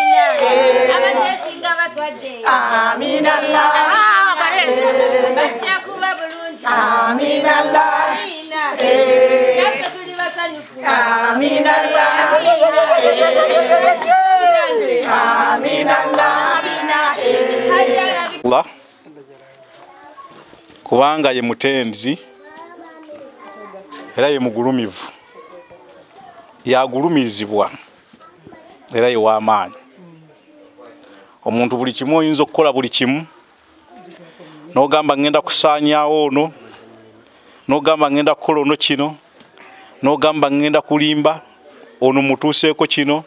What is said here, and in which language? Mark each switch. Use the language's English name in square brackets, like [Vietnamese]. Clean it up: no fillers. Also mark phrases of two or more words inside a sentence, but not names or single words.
[Arabic] Amin Allah. Amin Allah. Amin Allah. Amin Allah. [Ganda] Kubanga ye mutenzi era ye mugulumivu yagulumizibwa era ye w'amaanyi. Omuntu buli kimu oyinza okukola buli kimu n'ogamba ngenda kusaanyaawo ono, n'ogamba ngenda kukola ono kino, n'ogamba ngenda kulimba ono mutuuseeko kino.